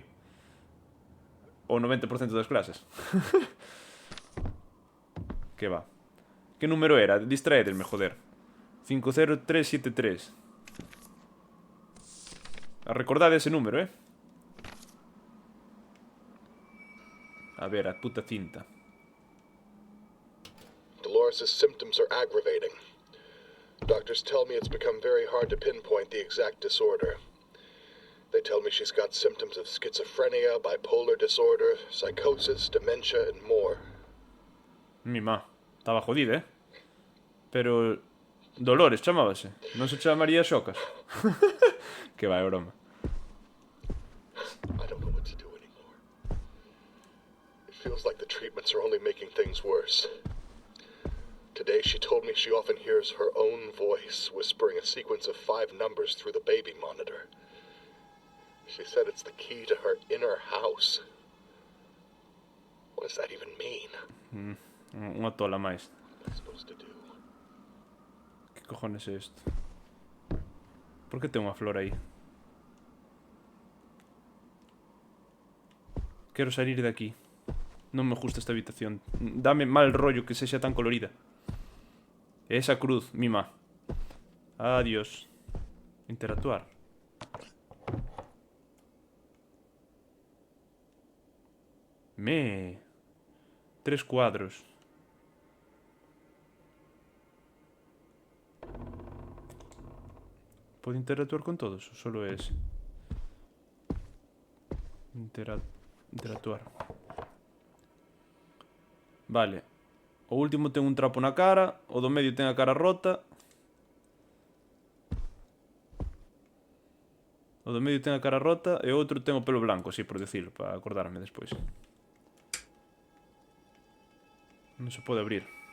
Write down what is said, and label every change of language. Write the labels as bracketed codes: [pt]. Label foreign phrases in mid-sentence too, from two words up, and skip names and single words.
[gl] O 90% das clases. Que va. Que número era? Distraedesme, joder. 50373. Recordade ese número, eh? A ver, a puta cinta. [en] Dolores' symptoms are aggravating. Doctors tell me it's become very hard to pinpoint the exact disorder. They tell me she's got symptoms of schizophrenia, bipolar disorder, psychosis, dementia, and more. [es] Mi má. Estaba jodida, eh? Pero... [gl] Dolores chamábase. Non se chamaría Xocas. Que vai, broma. [en] I don't know what to do anymore. It feels like the treatments are only making things worse. Today she told me she often hears her own voice whispering a sequence of 5 numbers through the baby monitor. She said it's the key to her inner house. What does that even mean? [gl] Unha tola máis. [en] What am I supposed to do? [gl] Que cojones é isto? Por que ten unha flor aí? Quero salir de aquí. Non me gusta esta habitación. Dame [es] mal rollo [gl] que sexa tan colorida. Esa cruz, mima. [es] Adiós. Interactuar. Me. 3 cuadros. ¿Puedo interactuar con todos? ¿O solo es? Interactuar. Vale. [gl] O último ten un trapo na cara. O do medio ten a cara rota. O do medio ten a cara rota. E o outro ten o pelo blanco, [es] así por decirlo, [gl] para acordarme despois. Non se pode abrir.